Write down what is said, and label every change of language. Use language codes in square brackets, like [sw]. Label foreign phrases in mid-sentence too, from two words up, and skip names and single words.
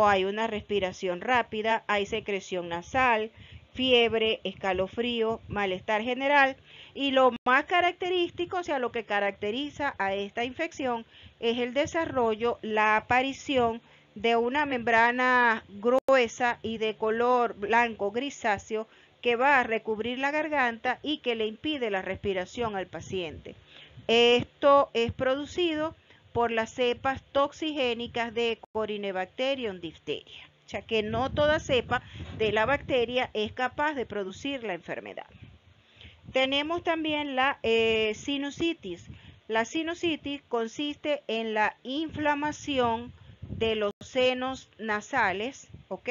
[es] hay una respiración rápida, hay secreción nasal, fiebre, escalofrío, malestar general y lo más característico, o sea, lo que caracteriza a esta infección es el desarrollo, la aparición de una membrana gruesa y de color blanco grisáceo que va a recubrir la garganta y que le impide la respiración al paciente. Esto es producido por las cepas toxigénicas de Corynebacterium diphtheria. O sea que no toda cepa de la bacteria es capaz de producir la enfermedad. Tenemos también la sinusitis. La sinusitis consiste en la inflamación de los senos nasales, ¿ok?